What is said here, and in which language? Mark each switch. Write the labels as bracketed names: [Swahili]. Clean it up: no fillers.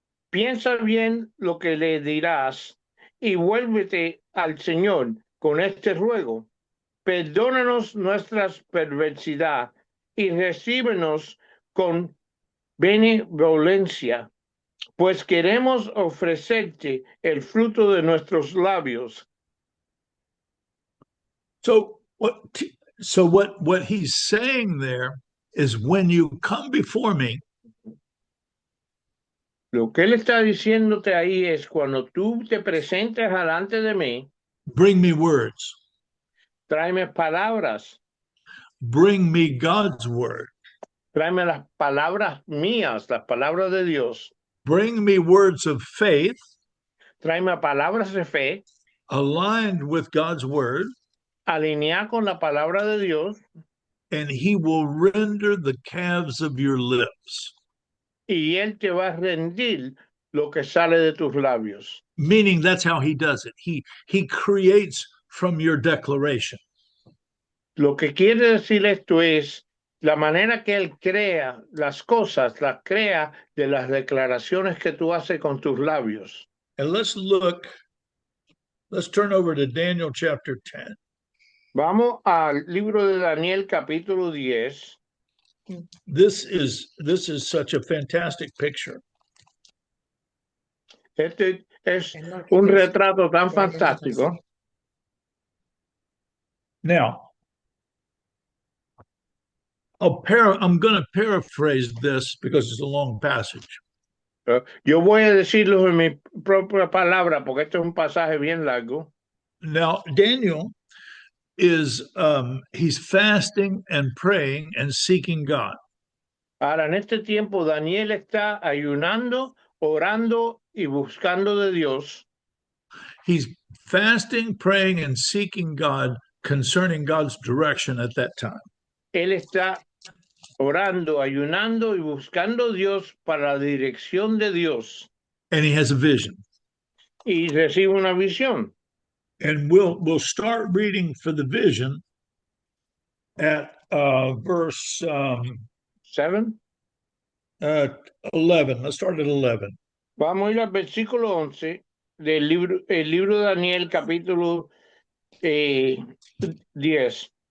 [Spanish] Piensa bien lo que le dirás y vuélvete al Señor con este ruego. Perdónanos nuestras perversidad y recíbenos con benevolencia, pues queremos ofrecerte el fruto de nuestros labios. [English] So what he's saying there is, when you come before me, [Spanish] lo que él está diciéndote ahí es, cuando tú te presentes delante de mí, [English] bring me words. [Spanish] tráeme palabras. [English] Bring me God's word. [Spanish] Tráeme las palabras mías, las palabras de Dios. [English] Bring me words of faith. [Spanish] Tráeme palabras de fe. [English] Aligned with God's word. [Spanish] Alinear con la palabra de Dios. [English] And he will render the calves of your lips. [Spanish] Y él te va a rendir lo que sale de tus labios. [English] Meaning that's how he does it. He creates from your declaration. [Spanish] Lo que quiere decir esto es, la manera que él crea las cosas, las crea de las declaraciones que tú haces con tus labios. [English] And let's turn over to Daniel chapter 10. [Spanish] Vamos al libro de Daniel capítulo 10. [English] This is such a fantastic picture. [Spanish] Este es un retrato tan fantástico. [English] Now, I'm going to paraphrase this because it's a long passage. [Spanish] Yo voy a decirlo en mi propia palabra porque esto es un pasaje bien largo. [English] Now, Daniel is he's fasting and praying and seeking God. [Spanish] Ahora, en este tiempo, Daniel está ayunando, orando y buscando de Dios. [English] He's fasting, praying, and seeking God concerning God's direction at that time. [Spanish] Él está orando, ayunando y buscando a Dios para la dirección de Dios. [English] And he has a vision. [Spanish] Y recibe una visión. [English] And we'll start reading for the vision at verse 7. 11. Let's start at 11. [Spanish] Vamos a ir al versículo 11 del libro, el libro de Daniel, capítulo 10.